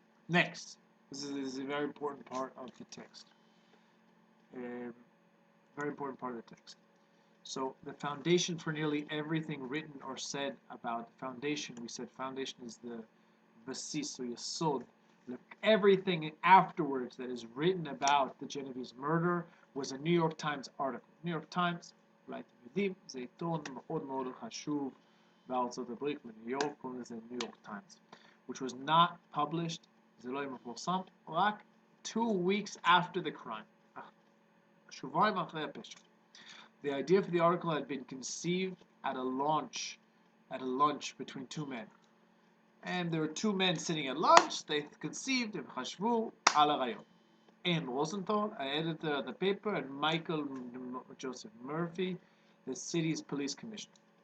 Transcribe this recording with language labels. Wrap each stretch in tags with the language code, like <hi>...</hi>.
<en>Next, this is a very important part of the text. Very important part of the text. So the foundation for nearly everything written or said about the foundation, we said foundation is the basis or yesod. Everything afterwards that is written about the Genovese murder was a New York Times article.</en> <he>New York Times, אולי אתם יודעים, זה עיתון מאוד מאוד חשוב בארצות הברית, בניו יורק, קוראים לזה New York Times,</he> <en>which was not published,</en> <he>זה לא היה מפורסם, רק</he> <en>2 weeks after the crime.</en> <he>שבועיים אחרי הפשע.</he> <en>The idea for the article had been conceived at a lunch between two men. And there were two men sitting at lunch. They conceived of Hashvu al Rayon. Ann Rosenthal, an editor of the paper, and Michael Joseph Murphy, the city's police commissioner.</en>